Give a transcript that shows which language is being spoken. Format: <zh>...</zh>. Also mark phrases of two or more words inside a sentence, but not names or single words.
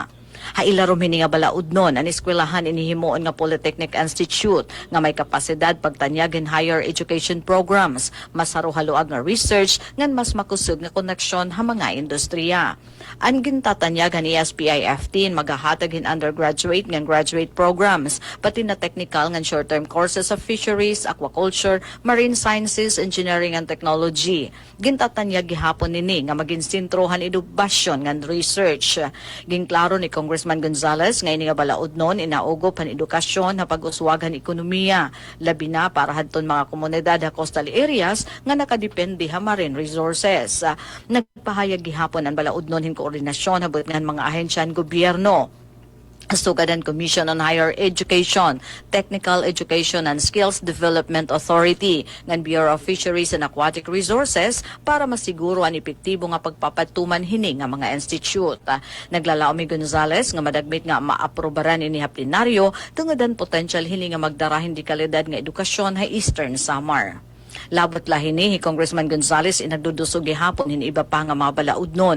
<war>Hailarom hini nga balaod nun ang eskwelahan inihimuon nga Polytechnic Institute nga may kapasidad pagtanyag in</war> <en>higher education programs,</en> <war>mas haruhaluag nga research ngan mas makusog nga koneksyon ha mga industriya. Ang gintatanyagan ni SPIFT magahatag in undergraduate ngan</war> <en>graduate programs</en> <war>pati na technical ngan</war> <en>short-term courses of fisheries, aquaculture, marine sciences, engineering and technology.</en> <war>Gintatanyag gihapon nini nga maging sintrohan edukasyon ngan research. Ginklaro ni Congressman Gonzales nga ini nga balaod nun inaugo pan edukasyon na pag-uswagan ekonomiya labi na para hadton mga komunidad ha</war> <en>coastal areas</en> <war>nga nakadepende ha</war> <en>marine resources.</en> <war>Nagpahayag gihapon ang balaod nun hin koordinasyon habot ngan mga ahensyan gobyerno. Sugadan Commission on Higher Education, Technical Education and Skills Development Authority ng Bureau of Fisheries and Aquatic Resources para masiguro ang epektibo nga pagpapatuman hini nga mga institute. Naglalaom ni Gonzales nga madagmit nga maaprobaran ini ha plenaryo tungodan potential hini nga magdarahin di kalidad nga edukasyon ha Eastern Samar. Labot lahi ni Congressman Gonzales inagdudusog gihapon hin iba pa nga mga balaod nun.</war>